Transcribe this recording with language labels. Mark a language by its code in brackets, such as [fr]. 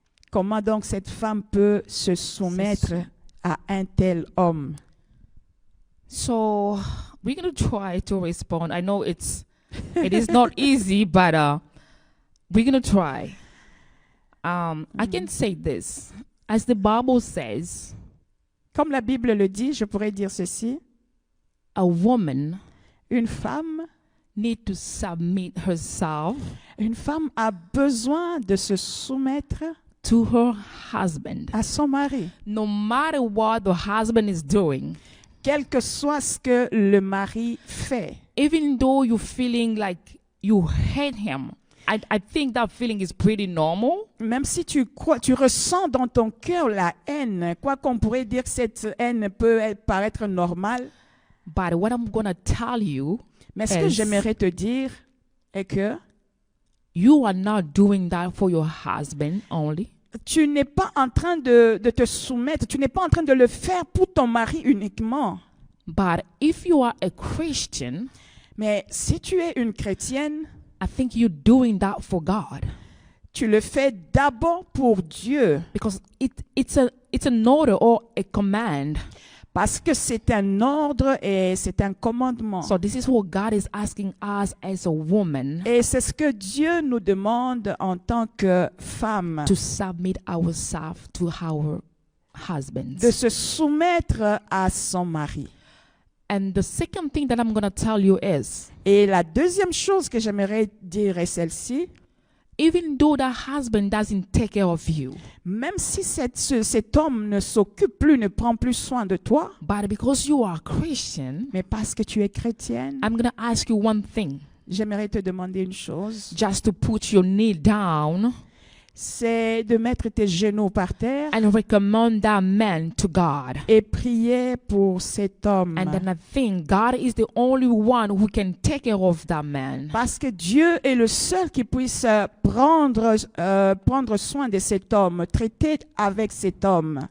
[fr] Comment donc cette femme peut se soumettre à un tel homme? [en] So we're going to try to respond. I know it is not easy, but we're going to try. I can say this. As the Bible says, [fr] comme la Bible le dit, je pourrais dire ceci. [en] A woman, [fr] une femme, [en] need to submit herself. [fr] Une femme a besoin de se soumettre [en] to her husband. [fr] À son mari. [en] No matter what the husband is doing. [fr] Quel que soit ce que le mari fait. [en] Even though you're feeling like you hate him, I think that feeling is pretty normal. [fr] Même si tu ressens dans ton cœur la haine, quoi qu'on pourrait dire que cette haine peut paraître normale. [en] But what I'm going to tell you, [fr] mais ce que j'aimerais te dire est que [en] you are not doing that for your husband only. [fr] tu n'es pas en train de te soumettre, tu n'es pas en train de le faire pour ton mari uniquement. [en] But if you are a Christian, [fr] mais si tu es une chrétienne, [en] I think you're doing that for God. [fr] Tu le fais d'abord pour Dieu. [en] Because it's an order or a command. [fr] Parce que c'est un ordre et c'est un commandement. [en] So this is what God is asking us as a woman. [fr] Et c'est ce que Dieu nous demande en tant que femme. [en] To submit ourselves to our husbands. [fr] De se soumettre à son mari. [en] And the second thing that I'm going to tell you is. [fr] Et la deuxième chose que j'aimerais dire est celle-ci. [en] Even though that husband doesn't take care of you, [fr] même si cet homme ne s'occupe plus, ne prend plus soin de toi, [en] but because you are Christian, [fr] mais parce que tu es chrétienne, [en] I'm going to ask you one thing. [fr] J'aimerais te demander une chose. [en] Just to put your knee down. [fr] C'est de mettre tes genoux par terre [en] and recommend that man to God. [fr] Et prier pour cet homme. [en] And then I think God is the only one who can take care of that man. [fr] Parce que Dieu est le seul qui puisse prendre soin de cet homme, traiter avec cet homme.